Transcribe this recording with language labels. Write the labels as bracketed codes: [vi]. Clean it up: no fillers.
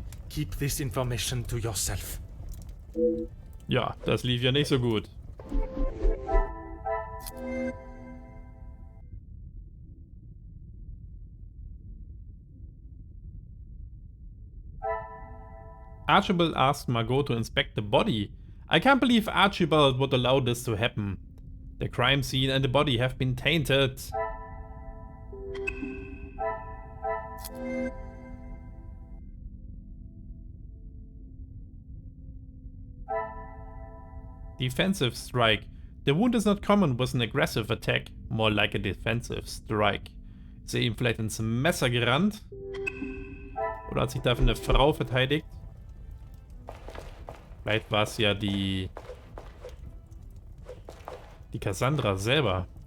[en] Keep this information to yourself. [de] Ja, das lief ja nicht so gut. [en] Archibald asked Margot to inspect the body. I can't believe Archibald would allow this to happen. The crime scene and the body have been tainted. Defensive strike. The wound is not common with an aggressive attack, more like a defensive strike. [de] Ist er ihm vielleicht ins Messer gerannt? Oder hat sich dafür eine Frau verteidigt? Vielleicht war es ja die Cassandra selber.